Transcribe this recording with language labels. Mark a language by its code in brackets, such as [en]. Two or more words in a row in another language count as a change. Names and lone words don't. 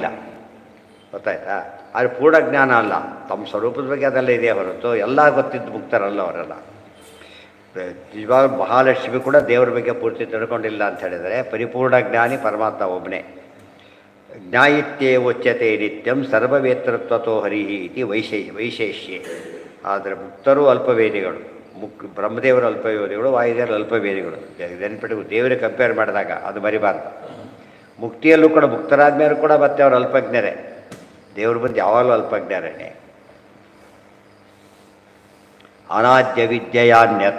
[kn] ಗೊತ್ತಾಯ್ತಾ? ಆದರೆ ಪೂರ್ಣ ಜ್ಞಾನ ಅಲ್ಲ. ತಮ್ಮ ಸ್ವರೂಪದ ಬಗ್ಗೆ ಅದೆಲ್ಲ ಇದೆ ಹೊರತು ಎಲ್ಲ ಗೊತ್ತಿದ್ದು ಮುಕ್ತರಲ್ಲ ಅವರೆಲ್ಲ. ನಿಜವಾಗ ಮಹಾಲಕ್ಷ್ಮಿ ಕೂಡ ದೇವರ ಬಗ್ಗೆ ಪೂರ್ತಿ ತಿಳ್ಕೊಂಡಿಲ್ಲ ಅಂತ ಹೇಳಿದರೆ ಪರಿಪೂರ್ಣ ಜ್ಞಾನಿ ಪರಮಾತ್ಮ ಒಬ್ಬನೇ. [sa] ಜ್ಞಾಯಿತ್ಯೇ ಉಚ್ಯತೆ ನಿತ್ಯಂ ಸರ್ವವೇತ್ರತ್ವತೋ ಹರಿಹಿ ಇತಿ ವೈಶೇಷ್ಯೆ. [kn] ಆದರೆ ಮುಕ್ತರು ಅಲ್ಪವೇದಿಗಳು. ಬ್ರಹ್ಮದೇವರು ಅಲ್ಪಯೋನಿಗಳು, ವಾಯುದೇವರು ಅಲ್ಪವೇದಿಗಳು. ನೆನ್ಪಿಟ್ಟು ದೇವರಿಗೆ ಕಂಪೇರ್ ಮಾಡಿದಾಗ ಅದು ಮರಿಬಾರ್ದು. ಮುಕ್ತಿಯಲ್ಲೂ ಕೂಡ ಮುಕ್ತರಾದ ಮೇಲೂ ಕೂಡ ಮತ್ತೆ ಅವರು ಅಲ್ಪಜ್ಞರೇ. ದೇವರು ಬಂದು ಯಾವಾಗಲೂ ಅಲ್ಪಜ್ಞರೇ. ಅನಾದ್ಯ ವಿದ್ಯೆಯಾನ್ಯರ್ಥ.